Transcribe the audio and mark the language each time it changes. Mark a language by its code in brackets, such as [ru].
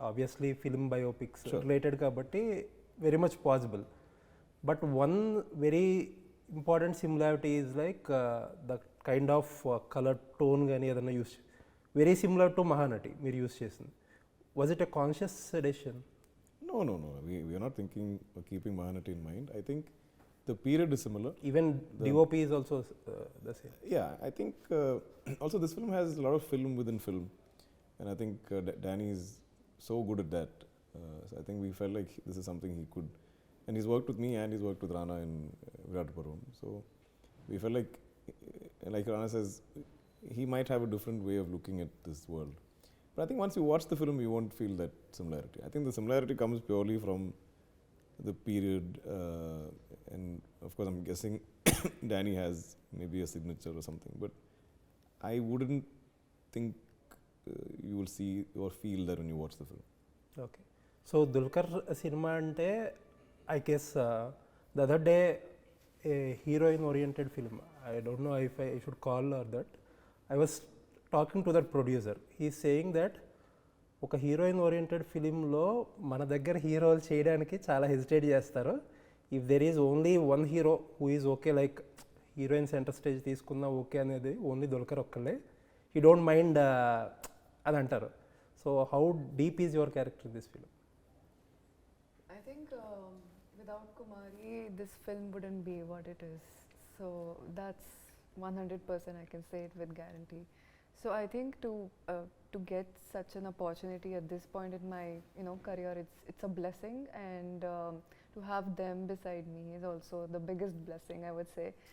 [en] Obviously film biopics related కాబట్టి very much possible. But one very important similarity is like the kind of colour tone [te] కానీ ఏదైనా [en] use very similar to Mahanati [te] మీరు use చేసింది. [en] Was it a conscious decision? No. We are not thinking or keeping Mahanati in mind. I think the period is similar. Even DOP is also the same. Yeah, I think also this film has a lot of film within film, and I think Danny is so good at that. So I think we felt like this is something he could, and he's worked with me and he's worked with Rana in Viratpuram. So we felt like Rana says, he might have a different way of looking at this world. But I think once you watch the film, you won't feel that similarity. I think the similarity comes purely from the period, and of course, I'm guessing Danny has maybe a signature or something. But I wouldn't think you will see or feel that when you watch the film. Okay so Dulquer [te] cinema అంటే [en] I guess the other day a heroine oriented film I don't know if I should call or that I was talking to that producer he saying that [te] ఒక heroine oriented ఫిలింలో మన దగ్గర హీరోలు చేయడానికి చాలా hesitate చేస్తారు. [en] if there is only one hero who is okay like heroine centre stage [te] తీసుకున్నా okay అనేది ఓన్లీ దుల్కర్ ఒక్కళ్ళే. [en] he don't mind [te] అని అంటారు. [en] So how deep is your character in this film? I think without Kumari, this film wouldn't be what it is. So that's 100% I can say it with guarantee. So I think to get such an opportunity at this point in my career, it's a blessing, and to have them beside me is also the biggest blessing, I would say.